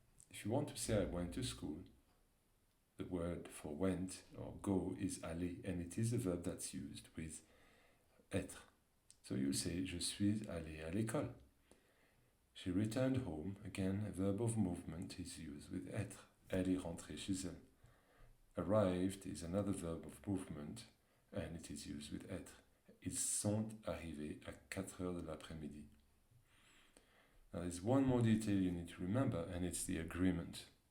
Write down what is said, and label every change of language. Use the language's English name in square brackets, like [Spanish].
[English] If you want to say I went to school, the word for went or go is aller, and it is a verb that's used with être. So you say, [French] je suis allé à l'école. [English] She returned home, again a verb of movement is used with être. [French] Elle est rentrée chez elle. [English] Arrived is another verb of movement, and it is used with être. [French] Ils sont arrivés à 4 heures de l'après-midi. [English] Now there's one more detail you need to remember, and it's the agreement.